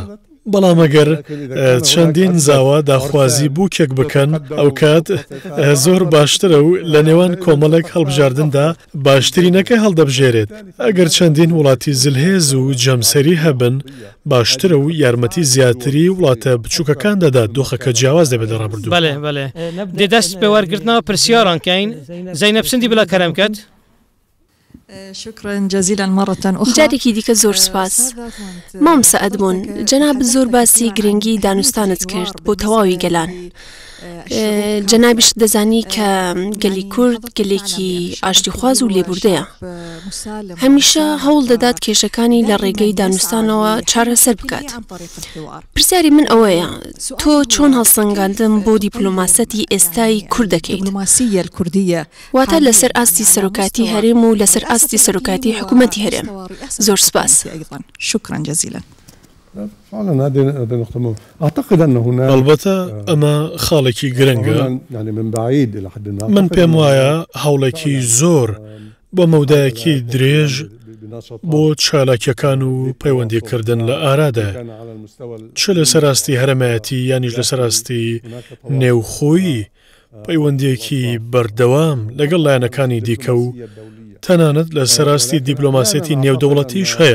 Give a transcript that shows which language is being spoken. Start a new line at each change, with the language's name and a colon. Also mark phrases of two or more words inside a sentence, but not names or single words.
Central Kurdish: بەڵام ئەگەر چەندین زاوا داخوازی بووکێک بکەن ئەو کات زۆر باشترە و لە نێوان کۆمەڵێک هەڵبژاردندا باشترینەکە هەڵدەبژێرێت. ئەگەر چەندین وڵاتی زلهێز و جەمسەری هەبن باشترە و یارمەتی زیاتری وڵاتە بچووکەکان دەدات دۆخەکە جیاواز دەبێت ڕابردوو. بەڵێ بەڵێ دەست پێ وەرگرتنەوە پرسیاران کەین. زەینەب سندی بڵا کەرەم کات.
Arabic: شكرا جزيلا مرة أخرى.
Central Kurdish: جارێکی دیکە زۆر سپاس. مام سەعەدبوون جەناب زۆر باسی گرنگی دانوستانت کرد بۆ تەواوی گەلان. جەنابیش دەزانی کە گەلی کورد گەلێکی ئاشتیخواز و لێبوردەیە. هەمیشە هەوڵ دەدات کێشەکانی لە ڕێگەی دانوستانەوە چارەسەر بکات. پرسیاری من ئەوەیە تۆ چۆن هەڵسەنگاندن بۆ دیپلۆماسەتی ئێستای کورد دەکەیت؟ واتە لەسەر ئاستی سەرۆکاتی هەرێم و لەسەر ئاستی سەرۆکاتی حکوومەتی هەرێم. زۆر سپاس.
Arabic: شكرا جزيلا.
Central Kurdish: ئەلبەتە ئەمە خاڵێکی گرنگە. من پێم وایە هەوڵێکی زۆر بۆ مەودایەکی درێژ بۆ چالاکیەکان و پەیوەندیکردن لە ئارادە، چ لە سەراستی هەرەمایەتی یانیش لە سەراستی نێوخۆیی پەیوەندیەکی بەردەوام لەگەڵ لایەنەکانی دیکە و تەنانەت لە سەراستی دیپلۆماسێتی نێودەوڵەتیش هەیە.